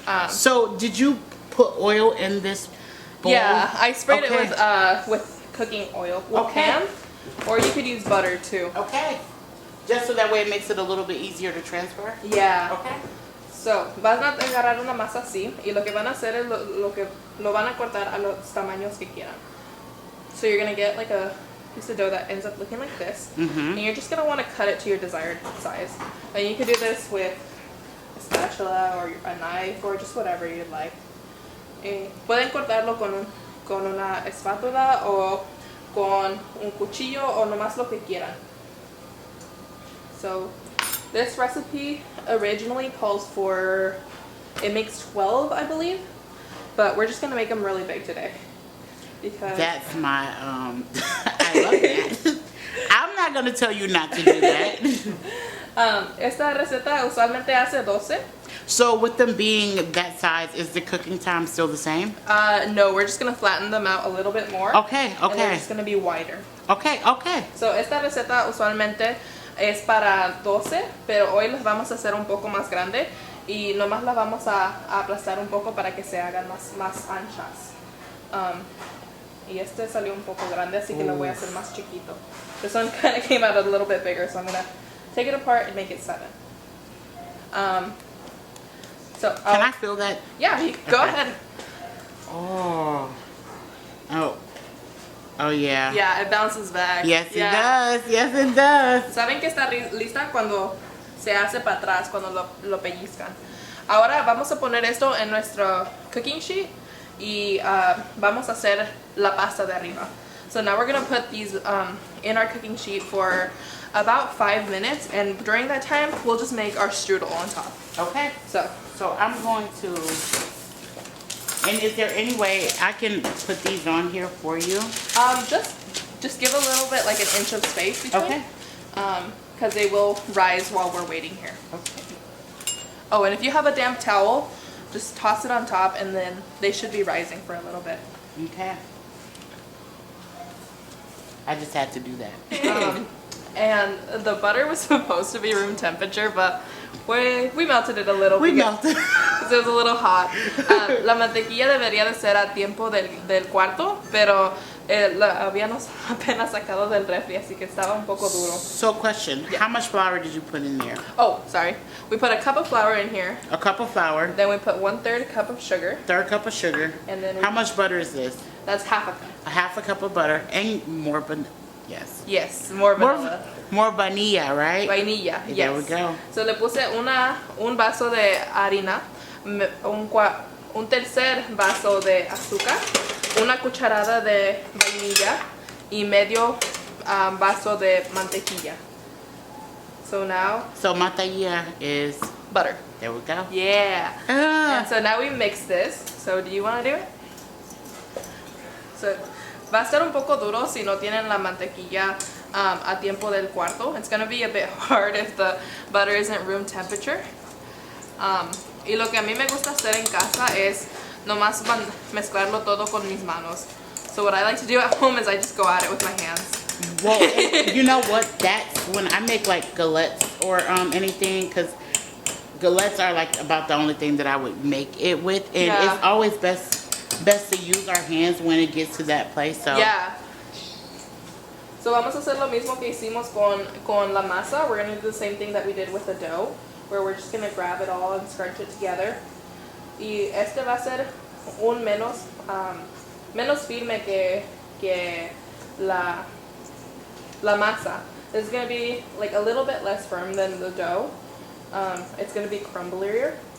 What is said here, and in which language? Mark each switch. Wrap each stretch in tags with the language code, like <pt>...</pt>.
<en>So did you put oil in this bowl? Yeah, I sprayed Okay. it with cooking oil. With Okay. ham, or you could use butter too. Okay. Just so that way it makes it a little bit easier to transfer? Yeah. Okay.</en> <es>So, van a agarrar una masa así y lo que van a hacer es lo van a cortar a los tamaños que quieran.</es> <en>So you're going to get like a piece of dough that ends up looking like this. And you're just going to want to cut it to your desired size. And you can do this with a spatula or a knife or just whatever you'd like.</en> <es>Pueden cortarlo con una espátula o con un cuchillo o nomás lo que quieran.</es> <en>So this recipe originally calls for, it makes 12, I believe, but we're just going to make them really big today. Because That's my, I love that. I'm not going to tell you not to do that.</en> <es>esta receta usualmente hace 12.</es> <en>So with them being that size, is the cooking time still the same? No, we're just going to flatten them out a little bit more. Okay, And they're okay. just going to be wider. Okay, okay.</en> <es>So esta receta usualmente es para 12, pero hoy las vamos a hacer un poco más grande y nomás las vamos a aplastar un poco para que se hagan más anchas. Y este salió un poco grande, así que lo voy a hacer más chiquito.</es> <en>This one kind of came out a little bit bigger, so I'm going to take it apart and make it 7. So Can I feel that? Yeah, go Okay. ahead. Oh. Oh. Oh, yeah. Yeah, it bounces back. Yes, Yeah. it does. Yes, it does.</en> <es>Saben que está lista cuando se hace para atrás, cuando lo pellizcan. Ahora vamos a poner esto en nuestro</es> <en>cooking sheet</en> <es>y vamos a hacer la pasta de arriba.</es> <en>So now we're gonna put these in our cooking sheet for about 5 minutes, and during that time, we'll just make our strudel on top. Okay. So I'm going to, and is there any way I can put these on here for you? just give a little bit, like an inch of space between. Okay. Because they will rise while we're waiting here. Okay. Oh, and if you have a damp towel, just toss it on top, and then they should be rising for a little bit. Okay. I just had to do that. And the butter was supposed to be room temperature, but we melted it a little. We melted. Because it was a little hot.</en> <es>La mantequilla debería de ser a tiempo del cuarto, pero la habíamos apenas sacado del refri, así que estaba un poco duro.</es> <en>So question, how much flour did you put in there? Oh, sorry. We put a cup of flour in here. A cup of flour. Then we put 1/3 cup of sugar. Third cup of sugar. And then how much butter is this? That's half a cup. A half a cup of butter and more yes. Yes, more vanilla. More vanilla, right? Vainilla, yes. There we go.</en> <es>So le puse un vaso de harina, un tercer vaso de azúcar, una cucharada de vainilla y medio vaso de mantequilla.</es> <en>So now... So mantequilla is... butter. There we go. Yeah. And so now we mix this. So do you want to do it?</en> <es>So va a estar un poco duro si no tienen la mantequilla a tiempo del cuarto.</es> <en>It's going to be a bit hard if the butter isn't room temperature.</en> <es>Y lo que a mí me gusta hacer en casa es nomás mezclarlo todo con mis manos.</es> <en>So what I like to do at home is I just go at it with my hands. Well, you know what? That's when I make like galettes or anything, because galettes are like about the only thing that I would make it with, and it's always best to use our hands when it gets to that place. So yeah.</en> <es>So vamos a hacer lo mismo que hicimos con la masa.</es> <en>We're going to do the same thing that we did with the dough, where we're just going to grab it all and scrunch it together.</en> <es>Y este va a ser un menos firme que la masa.</es> <en>It's going to be like a little bit less firm than the dough. It's going to be crumblier.</en>